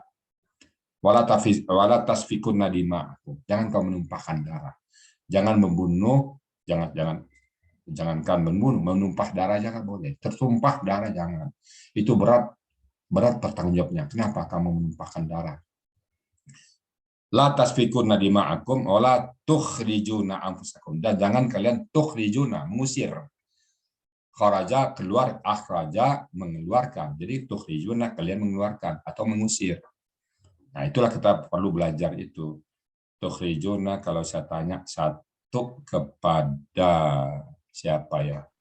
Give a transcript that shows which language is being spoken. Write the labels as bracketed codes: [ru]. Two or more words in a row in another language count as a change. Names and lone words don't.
[ar] ولا تسفكون دماء. [id] Jangan kau menumpahkan darah. Jangan membunuh, jangankan membunuh, menumpah darah jangan boleh. Tertumpah darah jangan. Itu berat pertanggungjawabnya. Kenapa kamu menumpahkan darah? [ar] لا تسفكون دماءكم ولا تخرجون أنفسكم, [id] dan jangan kalian tukhrijuna, mengusir. Kharaja keluar, akhraja mengeluarkan. Jadi tukhrijuna kalian mengeluarkan atau mengusir. Nah, itulah kita perlu belajar itu. Tukhrijuna kalau saya tanya satu kepada siapa ya?